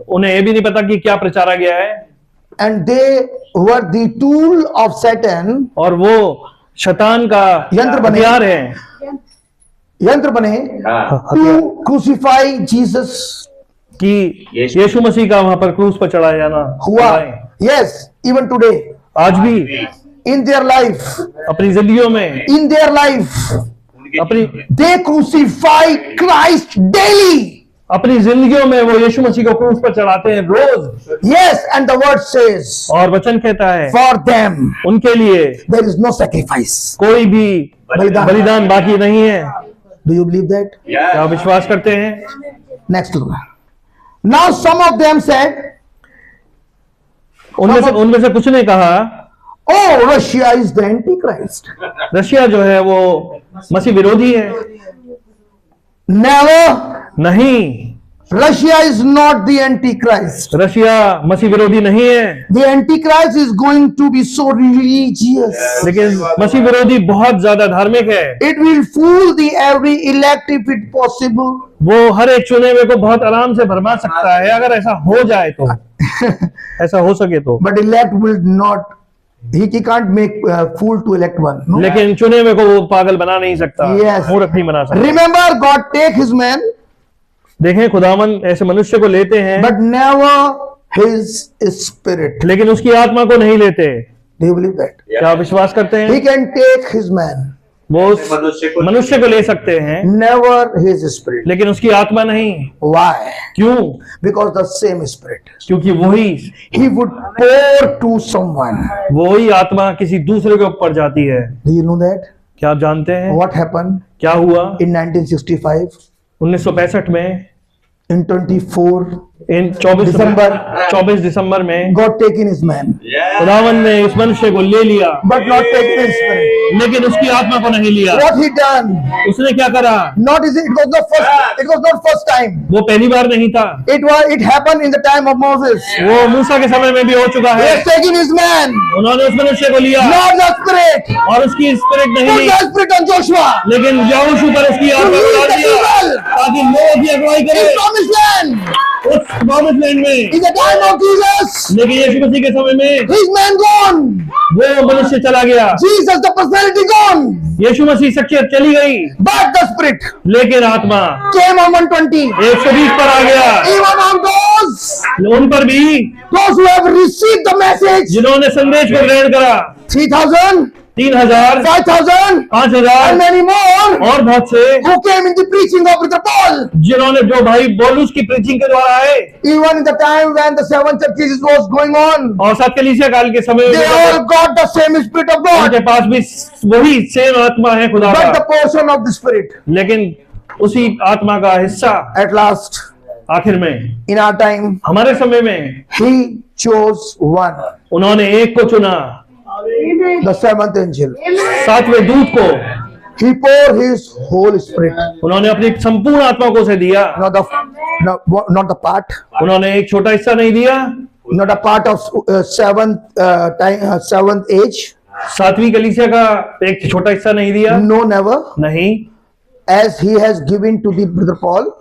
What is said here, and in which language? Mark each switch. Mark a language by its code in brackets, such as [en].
[hi] उन्हें ये भी नहीं पता कि क्या प्रचारा गया है, [en] and they were the tool of Satan, [hi] और वो शैतान का यंत्र बने, हथियार है. यंत्र बने हाँ [en] to crucify Jesus. [hi] कि यीशु मसीह का वहां पर क्रूस पर चढ़ाया जाना हुआ. [en] Yes, even today, [hi] आज भी [en] in their life, [hi] अपनी जिंदगियों में, [en] in their life, [hi] अपनी [en] they crucify Christ daily. [hi] अपनी जिंदगियों में वो यीशु मसीह को क्रूस पर चढ़ाते हैं रोज. [en] Yes, and the word says, [hi] और वचन कहता है [en] for them [hi] उनके लिए [en] there is no sacrifice. [hi] कोई भी बलिदान. बलिदान बाकी नहीं है. [en] Do you believe that? [hi] क्या आप विश्वास करते हैं? [en] Next one. Now some of them said, [hi] उनमें से कुछ ने कहा, [en] oh, Russia is the Antichrist. [hi] Russia जो है वो मसीह विरोधी है. [en] Never. [hi] नहीं, [en] Russia is not the Antichrist. [hi] Russia मसीह विरोधी नहीं है, [en] The Antichrist is going to be so religious. [hi] लेकिन मसीह विरोधी बहुत ज्यादा धार्मिक है. [en] It will fool the every elect if it possible. [hi] वो हर एक चुने हुए को बहुत आराम से भरमा सकता है अगर ऐसा हो जाए तो, ऐसा हो सके तो. [en] But elect will not. He can't make fool to elect one. No? [hi] लेकिन चुने हुए को वो पागल बना नहीं सकता, [en] Yes. [hi] मूर्ख नहीं बना सकता. [en] Remember, God take his man, [hi] देखें खुदावन ऐसे मनुष्य को लेते हैं, [en] but never his spirit. [hi] लेकिन उसकी आत्मा को नहीं लेते. [en] Do you believe that? [hi] क्या आप विश्वास करते [en] He [hi] हैं? [en] can take his man, [hi] वो उस मनुष्य को ले सकते हैं, [en] never his spirit. [hi] लेकिन उसकी आत्मा नहीं. [en] Why? [hi] क्यों? [en] Because the same spirit. [hi] क्योंकि वही [en] He would pour to someone. [hi] वही आत्मा किसी दूसरे के ऊपर जाती है. [en] Do you know that? [hi] क्या आप जानते हैं [en] What happened [hi] क्या हुआ [en] in 1965? [hi] 1965 में [en] In 24, [hi] इन 24 दिसंबर में [en] God taken his man, [hi] खुदावन ने इस मनुष्य को ले लिया, [en] but not taken his spirit. [hi] लेकिन उसकी आत्मा को नहीं लिया. [en] What he done? [hi] उसने क्या करा? [en] It was not first time. [hi] वो पहली बार नहीं था, [en] It happened in the time of Moses. [hi] वो मूसा के समय में भी हो चुका [en] He [hi] है. [en] has taken his man, [hi] उन्होंने उस मनुष्य को लिया [en] not the spirit. [hi] और उसकी स्पिरिट नहीं [en] Put [hi] Lee, [en] the spirit on Joshua. [hi] लेकिन यहोशू पर उसकी आत्मा को डाल दिया ताकि लोग की अगुवाई [en] In [hi] करे [en] promised land, [hi] उस प्रॉमिस लैंड में. [en] in the time of Jesus, [hi] लेकिन यीशु मसीह के समय में [en] his man gone. [hi] वो मनुष्य चला गया, [en] Jesus, the personality gone, [hi] यीशु मसीह शख्सियत चली गई, [en] but the spirit [hi] लेकिन आत्मा [en] came on 120. [hi] 120 पर आ गया. [en] Even on those [hi] उन पर भी [en] who have received the message, [hi] जिन्होंने संदेश को ग्रहण करा, [en] 3,000 [hi] 3,000, [en] 5,000, [hi] 5,000 [en] and many more [hi] और बहुत से [en] who came in the preaching of Brother Paul. [hi] जिन्होंने जो भाई पौलुस की प्रीचिंग के द्वारा आए [en] Even in the time when the 7 churches was going on, [hi] और 7 कलीसिया काल के समय [en] they [hi] में [en] all got the same Spirit of God, [hi] उनके पास भी वही सेम आत्मा है खुदा [en] but the [hi] का, [en] portion of the Spirit. [hi] लेकिन उसी आत्मा का हिस्सा [en] At last, [hi] आखिर में [en] in our time, [hi] हमारे समय में [en] He chose one, [hi] उन्होंने एक को चुना, [en] the 7th angel. [hi] 7वें दूत को [en] He poured His whole Spirit, [hi] उन्होंने अपनी संपूर्ण आत्मा को उसे दिया, [en] not the part, [hi] उन्होंने एक छोटा हिस्सा नहीं दिया, [en] not a part of 7th age. [hi] 7वीं कलीसिया का एक छोटा हिस्सा नहीं दिया, [en] No, never. [hi] नहीं, [en] As He has given to the Brother Paul.